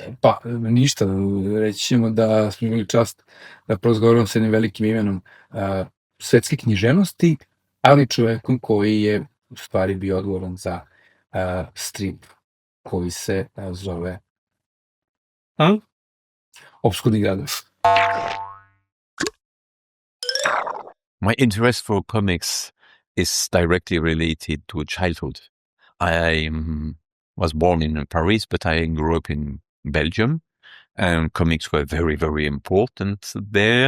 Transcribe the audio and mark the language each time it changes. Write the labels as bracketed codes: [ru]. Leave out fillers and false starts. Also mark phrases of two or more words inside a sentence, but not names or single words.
[sr] Pa, ništa, reći ćemo da smo imali čast da porazgovaramo s jednim velikim imenom svetske književnosti, ali čovekom koji je u stvari bio odgovoran za strip koji se zove Opskurni gradovi. [en] My interest for comics is directly related to childhood. I was born in Paris, but I grew up in Belgium, and comics were very, very important there.